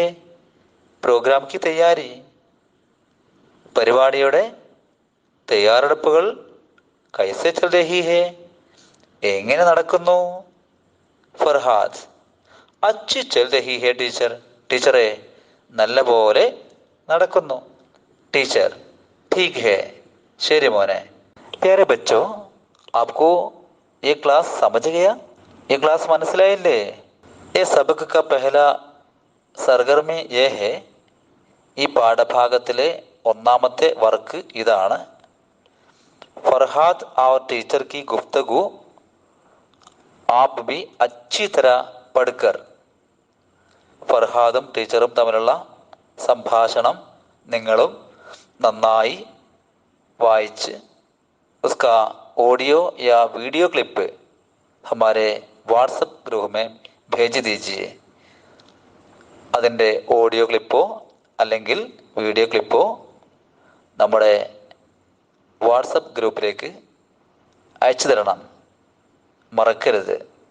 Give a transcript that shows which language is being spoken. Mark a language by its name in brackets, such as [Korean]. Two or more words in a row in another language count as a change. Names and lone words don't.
[Hindi] प्रोग्राम की तैयारी, [Malayalam] പരിപാടിയുടെ തയ്യാറെടുപ്പുകൾ [Hindi] कैसे चल रही है, [Malayalam] എങ്ങനെ നടക്കുന്നു? [Hindi] ഫർഹാദ്, अच्छी चल रही है ടീച്ചർ. [Malayalam] ടീച്ചറെ, നല്ല പോലെ നടക്കുന്നു. ടീച്ചർ, [Hindi] ठीक है, [Malayalam] ശരി മോനെ. [Hindi] प्यारे बच्चों, आपको ये क्लास समझ गया? ये क्लास മനസ്സിലായില്ലേ? ये सबक का पहला സർഗർമി ये है. [Malayalam] ഈ പാഠഭാഗത്തിലെ ഒന്നാമത്തെ വർക്ക് ഇതാണ്. [Hindi] फरहाद और टीचर की गुफ्तगू आप भी अच्छी तरह पढ़कर [Malayalam] ഫർഹാദും ടീച്ചറും തമ്മിലുള്ള സംഭാഷണം നിങ്ങളും നന്നായി വായിച്ച് [Hindi] उसका ऑडियो या [English] video clip [Hindi] हमारे [English] WhatsApp group [Hindi] में भेज दीजिए. [Malayalam] അതിൻ്റെ ഓഡിയോ ക്ലിപ്പോ അല്ലെങ്കിൽ വീഡിയോ ക്ലിപ്പോ നമ്മുടെ വാട്സപ്പ് ഗ്രൂപ്പിലേക്ക് അയച്ചു തരണം, മറക്കരുത്.